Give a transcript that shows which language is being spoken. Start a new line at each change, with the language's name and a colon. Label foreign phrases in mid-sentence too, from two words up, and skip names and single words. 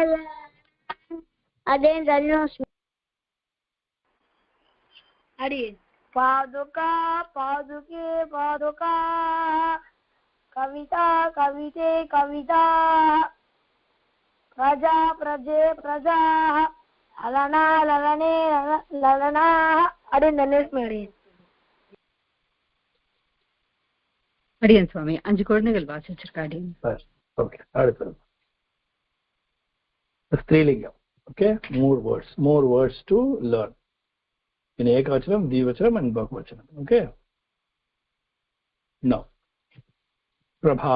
Sanskrit: अदेन धन्योस्मि पादुका पादुके पादुकाः कविता कविते कविता प्रजा प्रजे प्रजाः ललना ललने ललनाः अदेन धन्योस्मि
Tamil: அடியன் சுவாமி 5 குழந்தைகள் வாசிச்சிருக்கா அடியன். ஓகே, அடுத்தது ஸ்திரீலிங்கம். ஓகே,
English: more words to learn in ekavachanam, dvivachanam and bahuvachanam. Okay, now Prabha.